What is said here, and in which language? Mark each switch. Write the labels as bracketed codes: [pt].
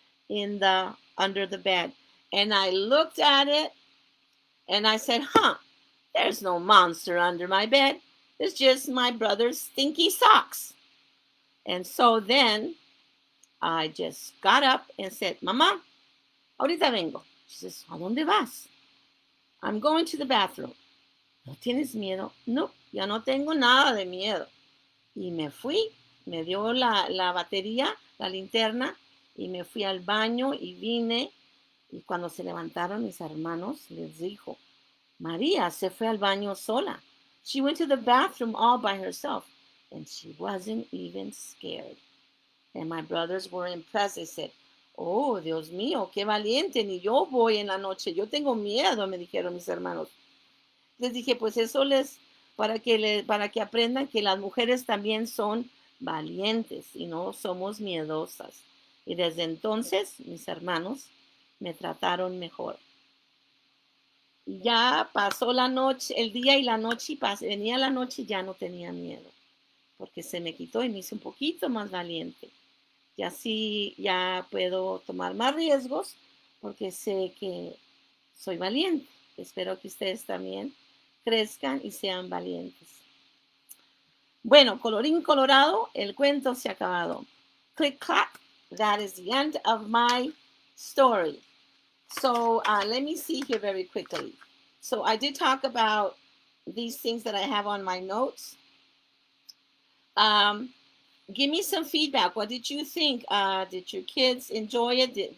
[en] in the under the bed. And I looked at it and I said, huh, there's no monster under my bed. It's just my brother's stinky socks. And so then I just got up and said, [es] Mamá, ahorita vengo. [en] She says, [es] ¿a dónde vas? [en] I'm going to the bathroom. [es] ¿No tienes miedo? No, ya no tengo nada de miedo. Y me fui, me dio la batería, la linterna, y me fui al baño y vine. Y cuando se levantaron mis hermanos, les dijo, María se fue al baño sola. [en] She went to the bathroom all by herself, and she wasn't even scared. And my brothers were impressed. They said, oh, [es] Dios mío, qué valiente, ni yo voy en la noche. Yo tengo miedo, me dijeron mis hermanos. Les dije, pues eso para que aprendan que las mujeres también son valientes y no somos miedosas. Y desde entonces, mis hermanos me trataron mejor. Ya pasó la noche, el día y la noche, y venía la noche y ya no tenía miedo, porque se me quitó y me hice un poquito más valiente. Y así ya puedo tomar más riesgos, porque sé que soy valiente. Espero que ustedes también crezcan y sean valientes. Bueno, colorín colorado, el cuento se ha acabado. [en] Click clack, that is the end of my story. So let me see here very quickly. So I did talk about these things that I have on my notes. Give me some feedback. What did you think? Did your kids enjoy it?